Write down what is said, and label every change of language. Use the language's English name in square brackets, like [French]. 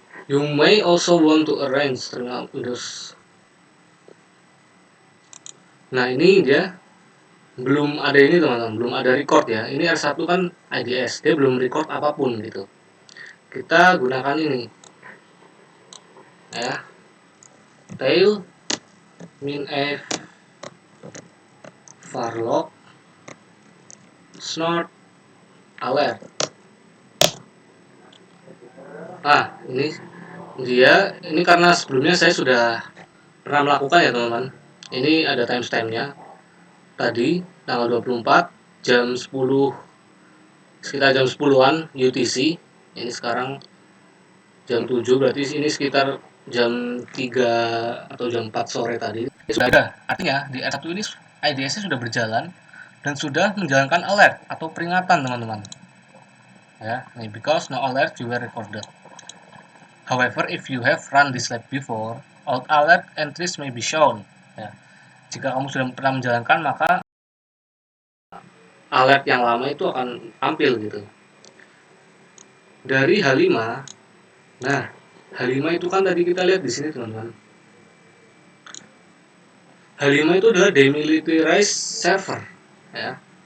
[English] You may also want to arrange terminal Windows. [Indonesian] Nah, ini dia belum ada ini teman-teman, belum ada record ya. Ini R1 kan IDS, dia belum record apapun gitu. Kita gunakan ini ya, tail minf varlock snort alert. Nah, ini karena sebelumnya saya sudah pernah melakukan ya teman-teman. Ini ada timestampnya. Tadi tanggal 24 jam 10, sekitar jam 10-an UTC. Ini sekarang jam 7, berarti ini sekitar jam 3 atau jam 4 sore tadi. Sudah ada. Artinya di R1 ini IDS-nya sudah berjalan dan sudah menjalankan alert atau peringatan teman-teman. [English] Ya, because no alert you were recorded. However, if you have run this lab before, old alert entries may be shown. [Indonesian] Ya. Jika kamu sudah pernah menjalankan, maka alert yang lama itu akan tampil gitu. Dari H5, nah H5 itu kan tadi kita lihat di sini teman-teman. H5 itu adalah demilitarized server, ya.